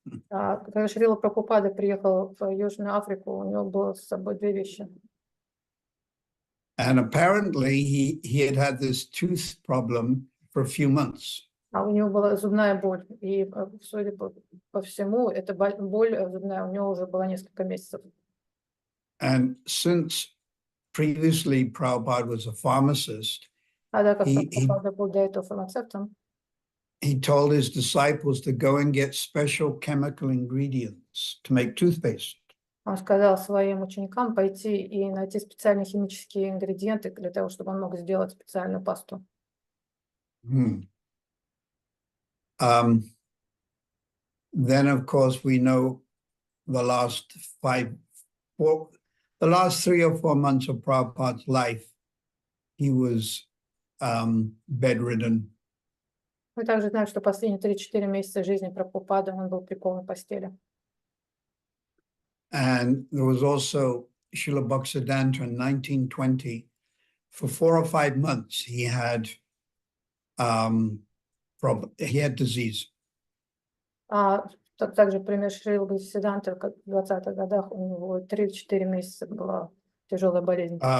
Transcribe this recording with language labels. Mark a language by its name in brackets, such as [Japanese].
[Russian] Когда Шрила Прабхупада приехал в Южную Африку, у него было с собой две вещи. [English] And apparently he had this tooth problem for a few months. [Russian] У него была зубная боль, и, судя по всему, эта боль зубная у него уже была несколько месяцев. [English] And since previously Prabhupada was a pharmacist, [Russian] Так как Прабхупада был до этого фармацевтом, [English] he told his disciples to go and get special chemical ingredients to make toothpaste. [Russian] он сказал своим ученикам пойти и найти специальные химические ингредиенты для того, чтобы он мог сделать специальную пасту. [English] Then, of course, we know the last 3 or 4 months of Prabhupada's life, he was bedridden. [Russian] Мы также знаем, что последние 3-4 месяца жизни Прабхупады он был прикован к постели. [English] And there was also Srila Bhaktisiddhanta in 1920. For 4 or 5 months, he had disease. [Russian] Также пример Шрила Бхактисиддханты в 20-х годах у него 3-4 месяца была тяжелая болезнь.